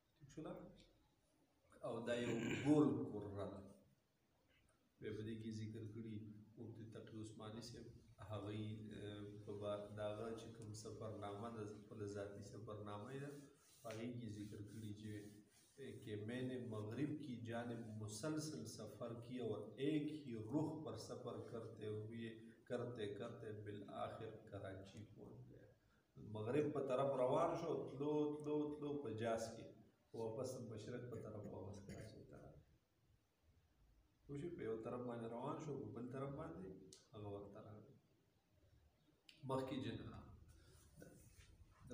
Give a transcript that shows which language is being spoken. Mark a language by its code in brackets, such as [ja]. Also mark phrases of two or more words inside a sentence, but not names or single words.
[ps] ٹھیک شوله او دا یو ګول کره ده بیا په دې کې ذکر کړي مفتي تقي عثماني صاحب هغوی په د هغه چې کوم سفرنامه ده خپله ذاتي سفرنامه یې ده په هغې کې ذکر کړي چې [ur] کہ میں نے مغرب کی جانب مسلسل سفر کیا اور ایک ہی رخ پر سفر کرتے بالآخر کراچی پہنچ گیا [ps] مغرب په طرف روان شو تلو په جاز کې واپس مشرق په طرف واپس کراچۍ ته راغی پوه شوې په یو طرف باندې روان شو په بل طرف باندې هغه ورته راغی مخکې جنرال د